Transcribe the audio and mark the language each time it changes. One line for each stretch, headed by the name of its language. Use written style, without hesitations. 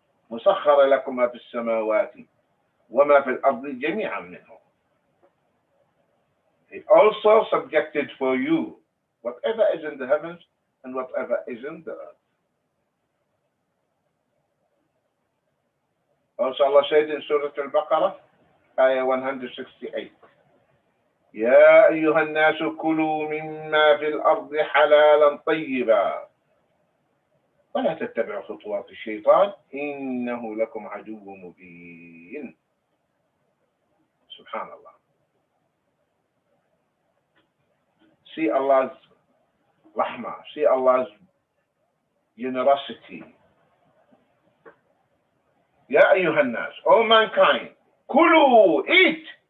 Arabic: وَسَخَّرَ لَكُم مَّا فِي السَّمَاوَاتِ وَمَا فِي الْأَرْضِ جَمِيعًا مِّنْهُ.
English: He also subjected for you whatever is in the heavens and whatever is in the earth. Also Allah said in Surah Al-Baqarah, Ayah 168,
Arabic: يا أيها الناس كلوا مما في الأرض حلالا طيبا ولا تتبعوا خطوات الشيطان إنه لكم عدو مبين. Subhanallah.
English: See Allah's rahmah, see Allah's generosity.
Arabic: يا أيها الناس,
English: O mankind,
Arabic: كلوا, eat.